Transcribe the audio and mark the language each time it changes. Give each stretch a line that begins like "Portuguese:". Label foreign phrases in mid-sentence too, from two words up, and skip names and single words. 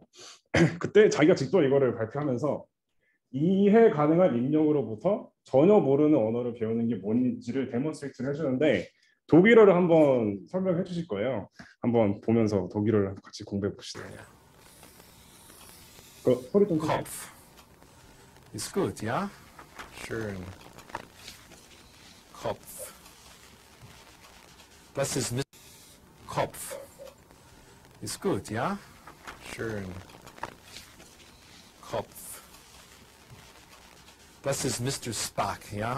Korean: 그때 자기가 직접 이거를 발표하면서 이해 가능한 입력으로부터 전혀 모르는 언어를 배우는 게 뭔지를 데몬스트레이트를 해주는데 독일어를 한번 설명해 주실 거예요. 한번 보면서 독일어를 같이 공부해 봅시다. 소리 좀 크게.
German: Kopf. Ist gut, ja? Schön. Kopf. Das ist Kopf. Ist gut, ja? Schön. Kopf. Das ist Mr. Spock, ja?